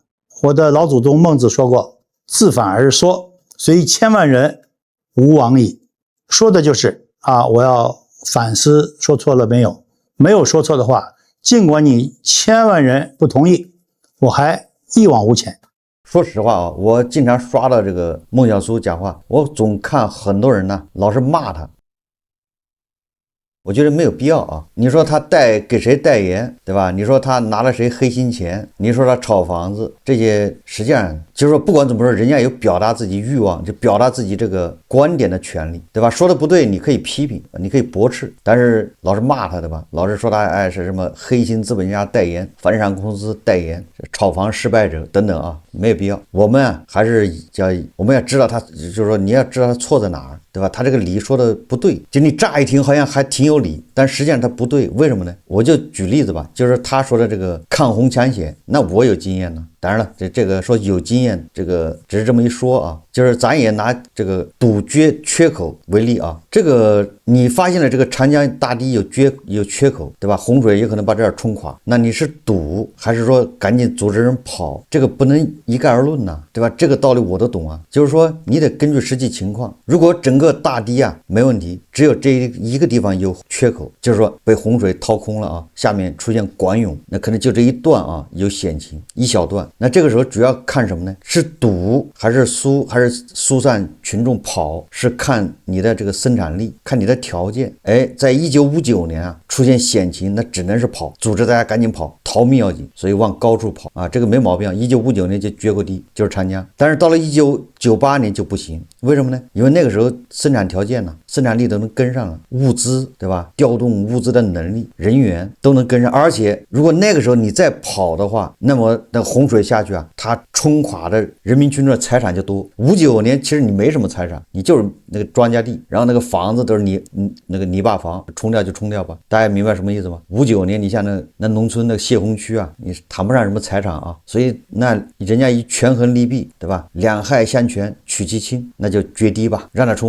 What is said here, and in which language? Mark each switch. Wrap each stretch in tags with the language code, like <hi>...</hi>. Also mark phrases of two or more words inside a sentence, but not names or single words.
<zh>我的老祖宗孟子說過，</zh> <lzh>自反而說，雖千萬人，吾往矣。</lzh> <zh>說的就是我要反思說錯了沒有，沒有說錯的話，儘管你千萬人不同意，我還一往無前。說實話我經常刷到這個孟小叔講話，我總看很多人呢老是罵他，我覺得沒有必要你說他給誰代言，對吧？你說他拿了誰黑心錢，你說他炒房子，這些實際上就是說不管怎麼說，人家有表達自己欲望，就表達自己這個觀點的權利，对吧？說的不對你可以批評，你可以駁斥，但是老是罵他，对吧？老是說他是什麼黑心資本家代言，房地產公司代言，炒房失敗者等等沒有必要。我們還是我們要知道他，就是說你要知道他錯在哪兒，對吧？他這個理說的不對，就你乍一聽好像還挺有理，但實際上他不對，為什麼呢？我就舉例子吧，就是他說的這個抗洪搶險，那我有經驗呢。當然了，這個說有經驗，這個只是這麼一說就是咱也拿這個堵缺口為例這個你發現了這個長江大堤有缺口，對吧？洪水有可能把這兒冲垮，那你是堵還是說趕緊組織人跑？這個不能一概而論呢，對吧？這個道理我都懂就是說你得根據實際情況，如果整個大堤沒問題，只有這一個地方有缺口，就是說被洪水掏空了下面出現管湧，那可能就這一段有险情，一小段。那這個時候主要看什麼呢？是堵還是疏散群眾跑？是看你的這個生產力，看你的條件。在1959年出現險情，那只能是跑，組織大家趕緊跑，逃命要緊，所以往高處跑這個沒毛病。1959年就決過堤，就是長江。但是到了1998年就不行，為什麼呢？因為那個時候生產條件生產力都能跟上了，物資，对吧？調動物資的能力、人員都能跟上，而且如果那個時候你再跑的話，那麼那洪水下去它冲垮的人民群众的財產就多。59年其實你沒什麼財產，你就是那個莊稼地，然後那個房子都是那個泥巴房，沖掉就沖掉吧。大家明白什麼意思嗎？59年你像那農村的洩洪區你談不上什麼財產所以那人家一權衡利弊，對吧？兩害相權， 取其轻，那就决堤吧，让它冲。</zh>